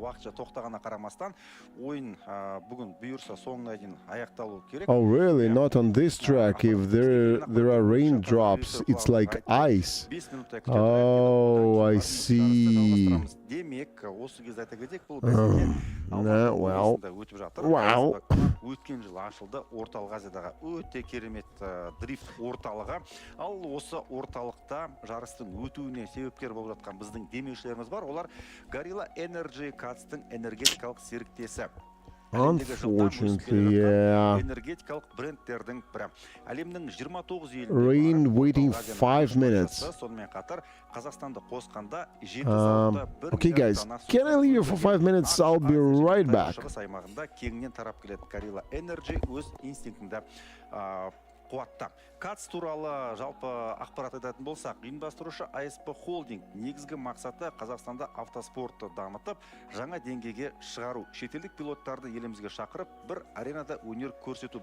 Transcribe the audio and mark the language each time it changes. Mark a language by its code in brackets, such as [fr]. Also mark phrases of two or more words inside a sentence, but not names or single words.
[en] Oh really? Not on this track. If there are raindrops, it's like ice. Oh, I see. Well, wow. [kk] Өткен жылы ашылды орталық Азиядағы өте керемет дрифт орталығы. Ал осы орталықта жарыстың өтуіне себепкер болып жатқан біздің демеушілеріміз бар. Олар Gorilla Energy CADS-тың энергетикалық серіктесі. [en] Unfortunately, yeah. [kk] Энергетикалық брендтердің бірі. Әлемнің 29 елінде [en] rain waiting 5 minutes. [kk] Сонымен қатар Қазақстанды қосқанда 7 сағатта [en] Okay guys, can I leave you for 5 minutes? I'll be right back. [kk] Шығыс аймағында кеңінен тарап келеді Gorilla Energy өз инстинктінде қуатта. CADS туралы жалпы ақпарат айтатын болсақ, ұйымдастырушы ASP Холдинг негізгі мақсаты Қазақстанда автоспортты дамытып, жаңа деңгейге шығару. Шетелдік пилоттарды елімізге шақырып, бір аренада өнер көрсету.